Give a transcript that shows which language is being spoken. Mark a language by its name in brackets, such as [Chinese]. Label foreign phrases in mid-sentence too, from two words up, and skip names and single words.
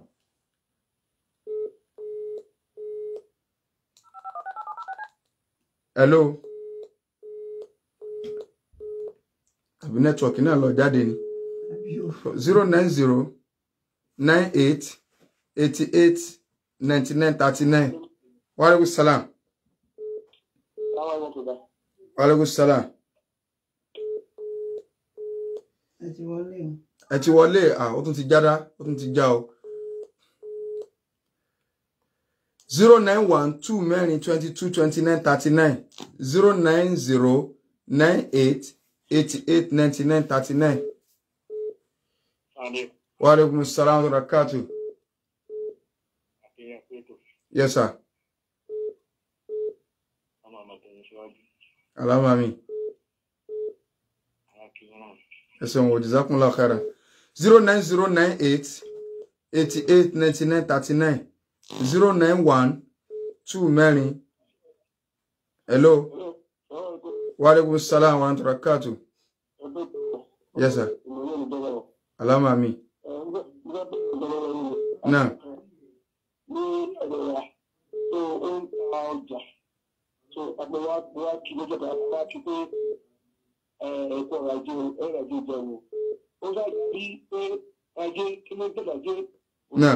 [Yoruba] Hello. Àbí network náà lọ jáde ni. 090 98 88 99 39. [Arabic] وعليكم السلام. وعليكم السلام. [Yoruba] Ẹ ti wọlé ó tún ti jára ó tún ti já o. 091 2 mẹ́rin 22 29 39 090 98 88 99 39. [Arabic] وعليكم السلام وبركاته. [English] Yes sir. [Yoruba] Alama mi. Ẹ̀sùn wò [Arabic] جزاكم الله خيرا. [Yoruba] 09098 88 99 39 091 2 mẹ́rin. Hello. [Arabic] وعليكم السلام ورحمة الله وبركاته. [English] Yes sir. [Yoruba] Alama mi. Náà. Náà.